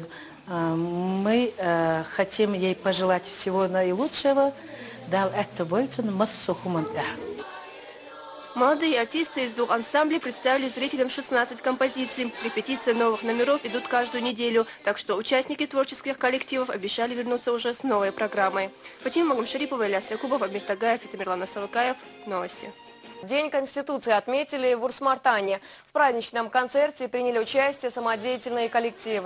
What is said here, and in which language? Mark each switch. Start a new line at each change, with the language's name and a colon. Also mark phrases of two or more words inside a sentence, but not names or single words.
Russian: Мы хотим ей пожелать всего наилучшего. Молодые артисты из 2 ансамблей представили зрителям 16 композиций. Репетиции новых номеров идут каждую неделю, так что участники творческих коллективов обещали вернуться уже с новой программой. Фатима Магомшерипова, Ильяс Якубов, Амир Тагаев и Тамерлан Асалыкаев. Новости. День Конституции отметили в Урс-Мартане. В праздничном концерте приняли участие самодеятельные коллективы.